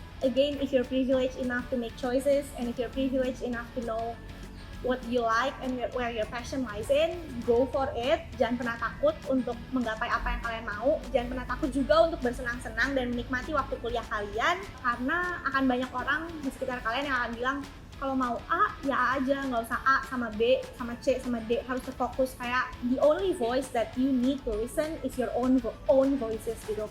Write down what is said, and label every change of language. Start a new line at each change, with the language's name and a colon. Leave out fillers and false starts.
English: Again, if you're privileged enough to make choices and if you're privileged enough to know what you like and where your passion lies in, go for it.
Indonesian: Jangan pernah takut untuk menggapai apa yang kalian mau. Jangan pernah takut juga untuk bersenang-senang dan menikmati waktu kuliah kalian, karena akan banyak orang di sekitar kalian yang akan bilang kalau mau A, ya A aja, nggak usah A sama B, sama C, sama D, harus terfokus. Kayak
English: the only voice that you need to listen is your own voices gitu.